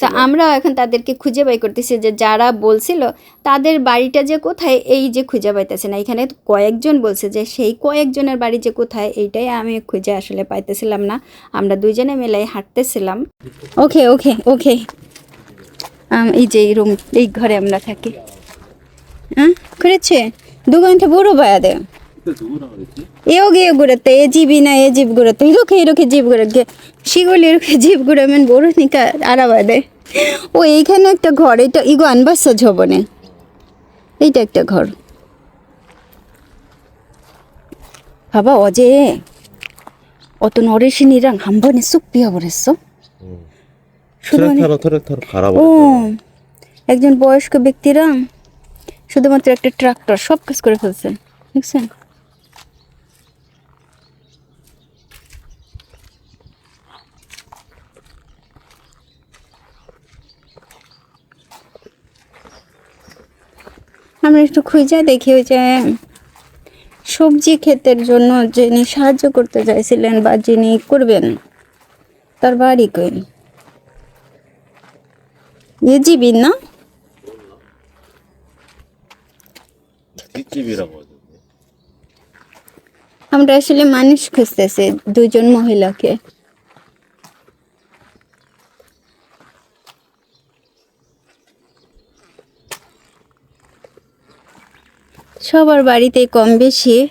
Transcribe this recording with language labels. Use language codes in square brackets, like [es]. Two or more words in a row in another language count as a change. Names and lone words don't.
[bn] আমরা এখন তাদেরকে খুঁজে বাই করতেছি যে যারা বলছিল তাদের বাড়িটা যে কোথায়, এই যে খুঁজে পাইতেছে না। এখানে কয়েকজন বলছে যে সেই কয়েকজনের বাড়ি যে কোথায়, এইটাই আমি খুঁজে আসলে পাইতেছিলাম না। আমরা দুইজনে মিলে হাঁটতেছিলাম। ওকে ওকে ওকে, এই যে এই রুম, এই ঘরে আমরা থাকি। [ko] 응? 그렇지. 누구한테 물어봐야 돼요. 여기 그랬대. 이 집이나 이 집 그랬대. 이렇게 집 그렇게 시골 이렇게 집 그러면 모르니까 알아봐야 돼. 오, [bn] এইখানে একটা ঘর, এটা [ko] 이거 안 봤어 저번에. [bn] এইটা একটা ঘর। [ko] 봐봐, 어제 어떤 어르신이랑 한 번에 쑥 비워버렸어. 트랙터로 갈아버렸어. 오, [bn] একজন বয়স্ক ব্যক্তিরা শুধুমাত্র একটা ট্রাক্টর সব কাজ করে ফেলছে, দেখছেন? আমরা একটু খুঁজে দেখি ওই যে সবজি ক্ষেতের জন্য যিনি সাহায্য করতে চাইছিলেন বা যিনি করবেন, তার বাড়ি কই? জীবী না? [ko] 뒷집이라고 하던데. [bn] আমরা আসলে মানুষ খুঁজতেছি, দুজন মহিলাকে। সবার বাড়িতে কম বেশি।